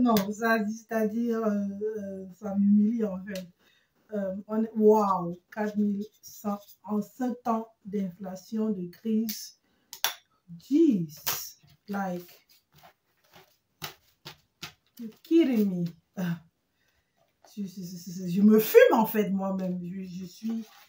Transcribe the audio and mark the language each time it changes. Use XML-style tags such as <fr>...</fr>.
<fr>Non, ça, c'est-à-dire, ça m'humilie en fait. Wow, 4100 en 7 ans d'inflation, de crise.</fr> <en>Jeez, like, you're kidding me.</en> <fr>Je me fume en fait moi-même. Je suis...</fr>